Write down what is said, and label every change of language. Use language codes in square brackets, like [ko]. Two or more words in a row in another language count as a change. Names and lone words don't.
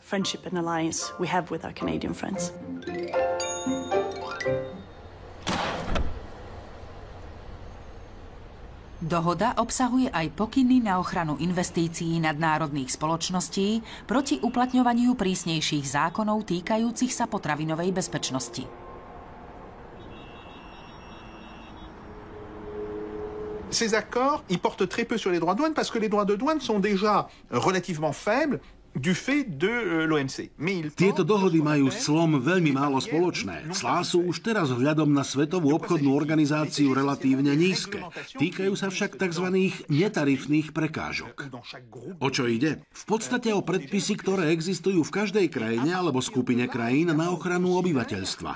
[sk] Dohoda obsahuje aj pokyny na ochranu investícií nadnárodných spoločností proti uplatňovaniu prísnejších zákonov týkajúcich sa potravinovej bezpečnosti. [fr] Ces accords, ils portent très peu sur les droits de douane parce que les droits de douane sont déjà relativement faibles du fait de l'OMC. [sk] Tieto dohody majú s clom veľmi málo spoločné. Clá sú už teraz vzhľadom na Svetovú obchodnú organizáciu relatívne nízke. Týkajú sa však tzv. Netarifných prekážok. O čo ide? V podstate o predpisy, ktoré existujú v každej krajine alebo skupine krajín na ochranu obyvateľstva.